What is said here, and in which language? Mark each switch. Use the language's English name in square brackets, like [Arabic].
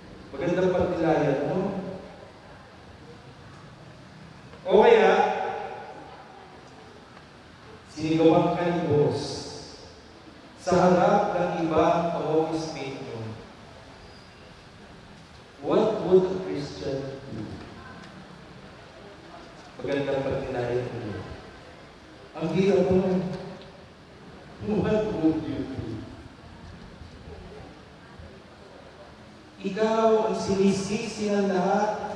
[Filipino] Magandang pagnilayan, no? O kaya, sinigawan ka ni boss sa harap ng ibang office mate nyo. [English] What would a Christian do? [Filipino] Magandang pagnilayan mo. Ang hirap mo. [English] What would you do? [Filipino] Ikaw ang sinisisi ng lahat.